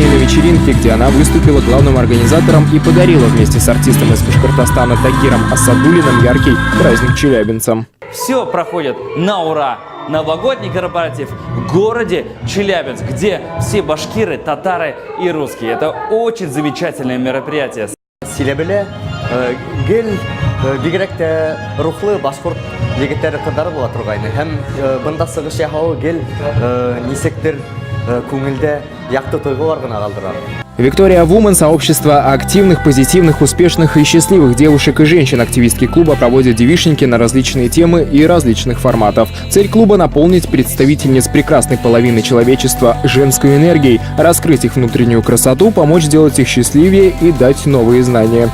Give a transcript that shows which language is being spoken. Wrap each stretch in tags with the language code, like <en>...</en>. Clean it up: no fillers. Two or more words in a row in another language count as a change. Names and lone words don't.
<ru>на вечеринке, где она выступила главным организатором и подарила вместе с артистом из Башкортостана Тагиром Асадуллиным яркий праздник челябинцам. Все проходит на ура! Новогодний корпоратив в городе Челябинск, где все башкиры, татары и русские. Это очень замечательное мероприятие.</ru> <tt>Силебеле гел бигрәк рухлы башкорт егетләре кыздары була торгайны һәм бында сыгыш яһау гел нисектер күңелдә якты тойгылар гына калдыра.</tt> <ru>Виктория Вумен – сообщество активных, позитивных, успешных и счастливых девушек и женщин. Активистки клуба проводят девичники на различные темы и различных форматов. Цель клуба – наполнить представительниц прекрасной половины человечества женской энергией, раскрыть их внутреннюю красоту, помочь сделать их счастливее и дать новые знания.</ru>